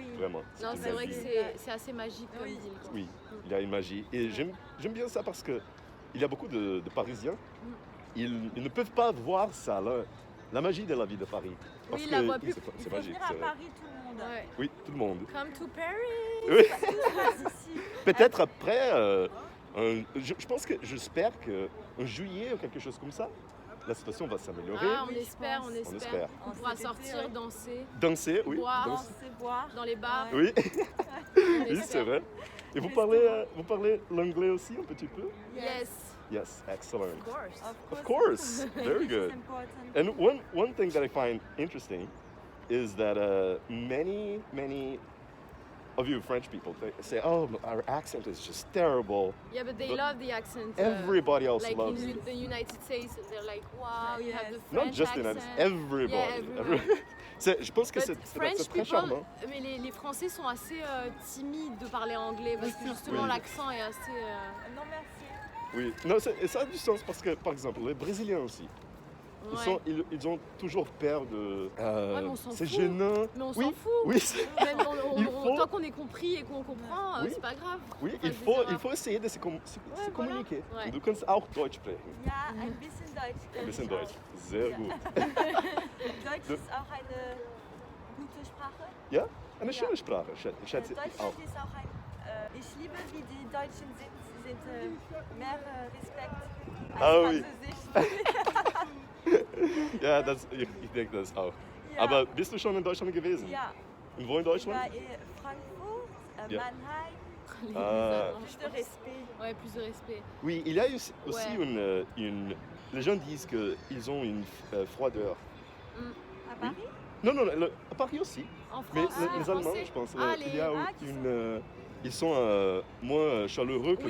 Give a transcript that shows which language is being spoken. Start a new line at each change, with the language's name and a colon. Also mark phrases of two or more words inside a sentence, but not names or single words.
French: Vraiment. Non, une c'est vrai belle que ville. c'est assez magique comme Oui. ville. quoi. Oui, il y a une magie. Et j'aime bien ça parce que il y a beaucoup de Parisiens. Ils ne peuvent pas voir ça, la magie de la ville de Paris. Parce ils la que voient plus. c'est Il faut magique. venir à c'est vrai. Paris tout le monde. Ouais. Oui, tout le monde.
English: Come to Paris.
French: Oui. Tout se passe ici. Peut-être après, je pense que j'espère qu'en juillet ou quelque chose comme ça, la situation va s'améliorer. Ah, on Oui, je espère, pense. on espère. On espère. On pourra Cet été, sortir, ouais. danser Danser, oui. Boire. danser. Danser, boire. dans les bars. Oui, On oui, espère. c'est vrai. Et vous parlez l'anglais aussi un petit peu?
English: Yes, Yes, excellent. of course. Of course, very good. It's important. And one thing that I find interesting is that many of you French people they say, "Oh, our accent is just terrible." Yeah, but they But love the accent. Everybody else like loves in it. the United States, they're like, wow, you have the Not French just in accent. everybody. Yeah, everyone.
French: Je pense que
English: But
French: c'est
English: French
French: très
English: people,
French: charmant. mais les Français sont assez timides de parler anglais parce que justement Oui. l'accent est assez. Non, merci. Oui, non, et ça a du sens parce que, par exemple, les Brésiliens aussi, Ouais. ils ont toujours peur de. mais on s'en c'est fout. gênant. Mais on oui, s'en fout. Oui, Même Il faut- tant qu'on est compris et qu'on comprend, Oui. c'est pas grave. oui, Enfin, il je veux dire, faut essayer de se voilà. communiquer. Ouais.
German: Du kannst auch Deutsch sprechen. Ja, ein bisschen Deutsch. Ein bisschen Deutsch. Sehr gut. Deutsch ist auch eine gute Sprache. Ja, eine schöne Sprache, schätze ich Deutschland auch. ist auch ein. Ich liebe, wie die Deutschen sind. Sie sind mehr Respekt als
French: Ah, oui.
German: Französisch. Ja, ich denke das auch. Ja. Aber bist du schon in Deutschland gewesen? Ja, Und wo in ich war Deutschland? in Frankfurt, Ja. Mannheim.
French: les Ah. Allemands, Plus je de pense. respect. Ouais, plus de respect. Oui, il y a aussi Ouais. les gens disent qu'ils ont une froideur. À Paris? Non, non, à Paris aussi. En Mais France, les Allemands, Français. je pense, Ah, il y a qui une... ils sont moins chaleureux que,